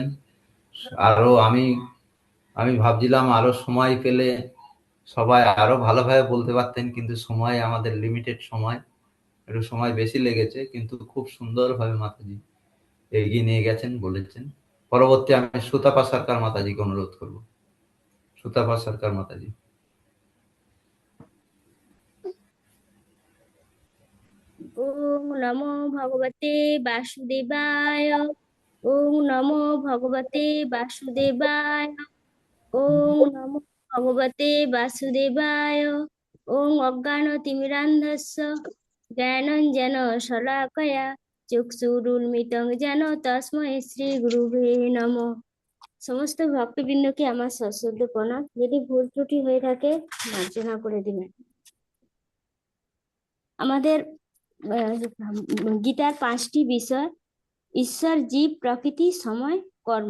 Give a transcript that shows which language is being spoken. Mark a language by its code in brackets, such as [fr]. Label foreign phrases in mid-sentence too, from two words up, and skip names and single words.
[bn] আরো আমি ভাবছিলাম আরো সময় পেলে সবাই আরো ভালোভাবে বলতে পারতেন, কিন্তু সময় আমাদের লিমিটেড সময়, একটু সময় বেশি লেগেছে, কিন্তু খুব সুন্দরভাবে মাতাজি এগিয়ে নিয়ে গেছেন, বলেছেন। পরবর্তী আমি সুতাপা সরকার মাতাজিকে অনুরোধ করব। সুতাপা সরকার মাতাজি। [sa] ওম নমো ভগবতে বাসুদেবায়। ওম নমো ভগবতে বাসুদেবায়। ওম নমো ভগবতে বাসুদেবায়। ওম অজ্ঞানতিমিরান্ধস্য জ্ঞানঞ্জন শলাকয়া চক্ষুরুন্মিলিতং যেন তস্मै শ্রী গুরুবে নমঃ। [bn] সমস্ত ভক্তবৃন্দকে আমার সশ্রদ্ধ প্রণাম। যদি ভুল ত্রুটি হয়ে থাকে মার্জনা করে দিবেন। আমাদের গীতার 5টি বিষয়: ঈশ্বর, জীব, প্রকৃতি, সময়, কর্ম।